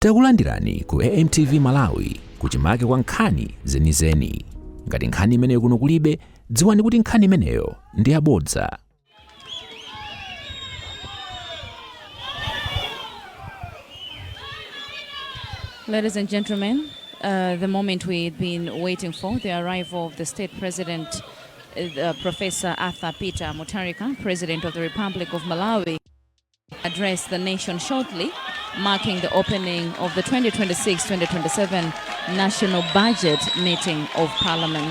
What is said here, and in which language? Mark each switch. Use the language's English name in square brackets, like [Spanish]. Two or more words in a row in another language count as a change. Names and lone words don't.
[Nyanja] Takulandirani ku AMTV Malawi kuchimake kwa nkhani zenizeni. Ngati nkhani imeneyo kuno kulibe, dziwani kuti nkhani imeneyo ndi yabodza. [English] Ladies and gentlemen, the moment we've been waiting for, the arrival of the state president, Professor Arthur Peter Mutharika, President of the Republic of Malawi, address the nation shortly, marking the opening of the 2026-2027 National Budget Meeting of Parliament.